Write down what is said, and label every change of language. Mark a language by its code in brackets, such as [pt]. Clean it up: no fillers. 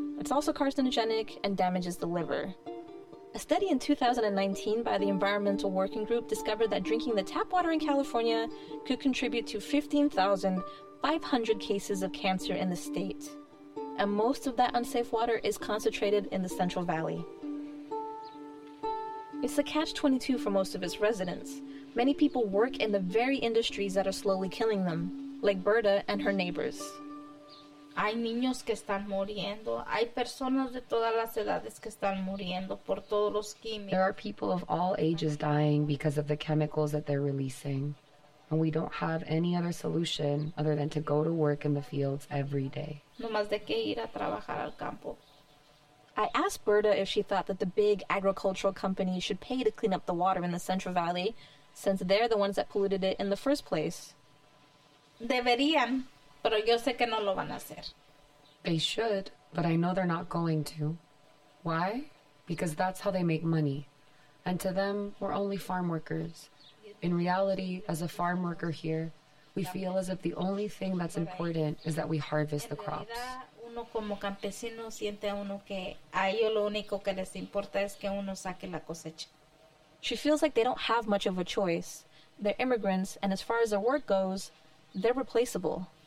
[en] It's also carcinogenic and damages the liver. A study in 2019 by the Environmental Working Group discovered that drinking the tap water in California could contribute to 15,500 cases of cancer in the state. And most of that unsafe water is concentrated in the Central Valley. It's a catch-22 for most of its residents. Many people work in the very industries that are slowly killing them, like Berta and her neighbors. [es] Hay niños que están muriendo. Hay personas de todas las edades que están muriendo por todos los químicos. [en] There are people of all ages dying because of the chemicals that they're releasing. And we don't have any other solution other than to go to work in the fields every day. [es] No más de que ir a trabajar al campo. [en] I asked Berta if she thought that the big agricultural companies should pay to clean up the water in the Central Valley, since they're the ones that polluted it in the first place. [es] Deberían. Pero yo sé que no lo van a hacer. [en] They should, but I know they're not going to. Why? Because that's how they make money. And to them, we're only farm workers. In reality, as a farm worker here, we feel as if the only thing that's important is that we harvest the crops. [es] Uno como campesino siente uno que a ellos lo único que les importa es que uno saque la cosecha. [en] She feels like they don't have much of a choice. They're immigrants, and as far as their work goes, they're replaceable.